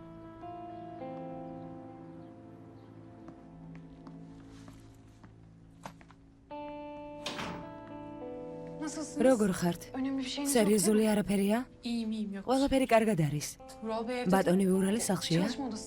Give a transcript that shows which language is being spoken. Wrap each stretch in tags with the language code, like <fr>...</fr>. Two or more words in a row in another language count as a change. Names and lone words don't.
<tr>Nasılsınız?</tr> <ka>როგორ ხართ?</ka> <tr>Önemli bir şeyiniz</tr> <ka>სერიოზული არაფერია?</ka> <tr>İyiyim yok.</tr> <ka>ყველაფერი კარგად არის.</ka> <tr>Vural Bey evde.</tr> <ka>ბატონი ვურალი სახლშია?</ka> <tr>Çalışma odasında.</tr>